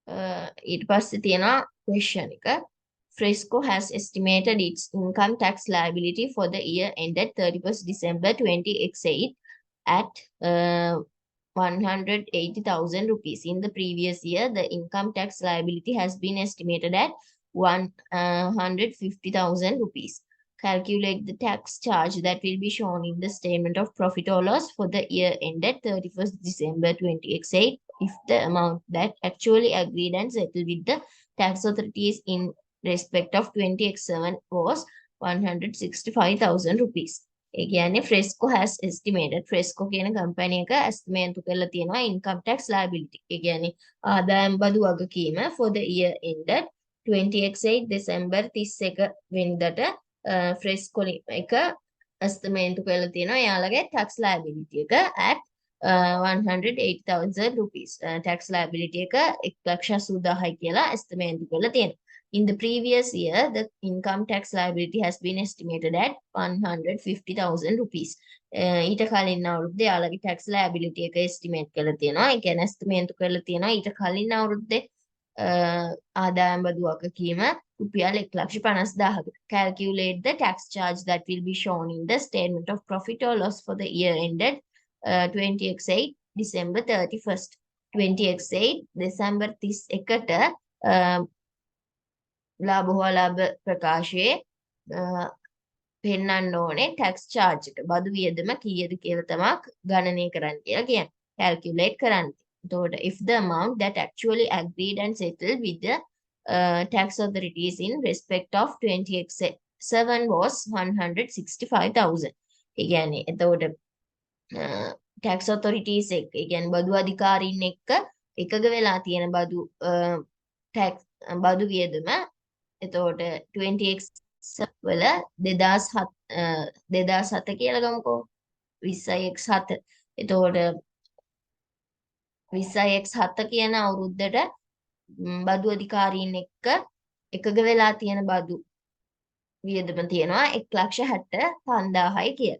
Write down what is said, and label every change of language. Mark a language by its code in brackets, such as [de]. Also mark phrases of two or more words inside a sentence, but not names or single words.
[si] ඊට පස්සේ තියෙනවා question එක. [en] Fresco has estimated its income tax liability for the year ended 31st December 2008 at 180,000 rupees. In the previous year, the income tax liability has been estimated at 150,000 rupees. Calculate the tax charge that will be shown in the statement of profit or loss for the year ended 31st December 2008 if the amount that actually agreed and settled with the tax authorities in respect of 20x7 was 165,000 rupees. [si] ඒ කියන්නේ [en] Fresco has estimated Fresco [si] කියන කම්පැනි එක [en] estimate [si] කරලා තියෙනවා [en] income tax liability. [si] ඒ කියන්නේ ආදායම් බදු වගකීම [en] for the year ended [si] 20x8 දෙසැම්බර් 31 වෙනිදාට Fresco එක estimate කරලා තියෙනවා එයාලගේ [en] tax liability [si] එක [en] at 180,000 rupees. Tax liability [si] එක 1,80,000යි කියලා estimate කරලා තියෙනවා. [en] In the previous year, the income tax liability has been estimated at 150,000 rupees. [si] ඊට කලින් අවුරුද්දේ යාළගේ [en] tax liability [si] එක estimate කරලා තියෙනවා. ඒ කියන්නේ estimate කරලා තියෙනවා ඊට කලින් අවුරුද්දේ ආදායම් බදු වගකීම රුපියල් 1,50,000කට. [en] Calculate the tax charge that will be shown in the statement of profit or loss for the year ended 20x8 December 31st. [si] 20x8 දෙසැම්බර් 31ට ලාභ හෝ ලාභ ප්‍රකාශයේ පෙන්වන්න ඕනේ [en] tax charge [si] එක. බදු වියදම කීයද කියලා තමයි ගණනය කරන්න කියලා කියන්නේ. Calculate කරන්න. එතකොට [en] if the amount that actually agreed and settled with the tax authorities in respect of 20x7 was 165,000. [si] ඒ කියන්නේ එතකොට [en] tax authorities [si] එක ඒ කියන්නේ බදු අධිකාරීන් එක්ක එකග වෙලා තියෙන බදු tax බදු වියදම එතකොට 20x වල 2007 කියලා ගමුකෝ 20x7 එතකොට 20x7 කියන අවුරුද්දට බදු අධිකාරීන් එක්ක එකග වෙලා තියෙන බදු වියදම තියෙනවා 1,65,000යි කියලා.